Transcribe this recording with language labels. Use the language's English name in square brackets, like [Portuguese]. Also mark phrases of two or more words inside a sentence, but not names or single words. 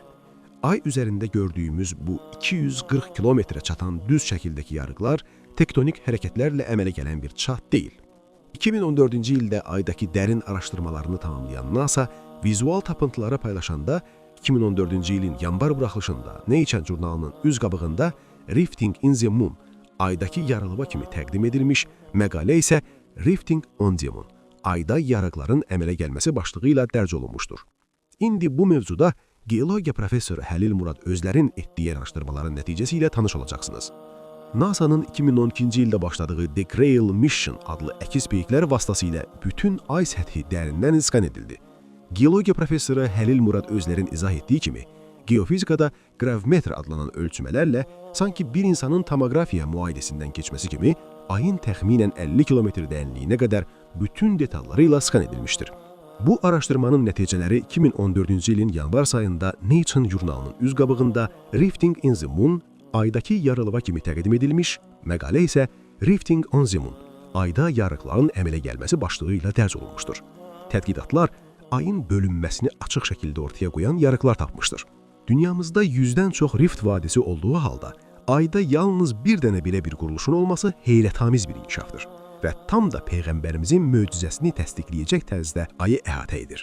[Azerbaijani] Ay üzərində gördüyümüz bu 240 kilometrə çatan düz şəkildəki yarıqlar tektonik hərəkətlərlə əmələ gələn bir çat deyil. 2014-cü ildə aydakı dərin araşdırmalarını tamamlayan NASA vizual tapıntıları paylaşanda 2014-cü ilin yanvar buraxılışında Nature jurnalının üz qabığında Rifting in the Moon, aydakı yarılıma kimi təqdim edilmiş, məqalə isə Rifting on the Moon, ayda yarıqların əmələ gəlməsi başlığı ilə dərc olunmuşdur. İndi bu mövzuda geologiya professoru Həlil Murad Özlərin etdiyi araşdırmaların nəticəsi ilə tanış olacaqsınız. NASA'nın 2012-ci ildə başladığı The Grail Mission adlı əkiz peyiklər vasitəsilə bütün ay səthi dərindən iskan edildi. Geologiya professoru Həlil Murad Özlərin izah etdiyi kimi, geofizikada gravimetr adlanan ölçmələrlə sanki bir insanın tomografiya müayidəsindən keçməsi kimi ayın təxminən 50 kilometr dərinliyinə qədər bütün detallarıyla iskan edilmişdir. Bu araşdırmanın nəticələri 2014-cü ilin yanvar ayında Nature jurnalının üz qabığında Rifting in the Moon, aydakı yarılıma kimi təqdim edilmiş, məqalə isə Rifting on the Moon, ayda yarıqların əmələ gəlməsi başlığı ilə dərc olunmuşdur. Tədqiqatlar ayın bölünməsini açıq şəkildə ortaya qoyan yarıqlar tapmışdır. Dünyamızda 100-dən çox rift vadisi olduğu halda, ayda yalnız bir dənə belə bir quruluşun olması heyrətamiz bir inkişafdır və tam da Peyğəmbərimizin möcüzəsini təsdiqləyəcək tərzdə ayı əhatə edir.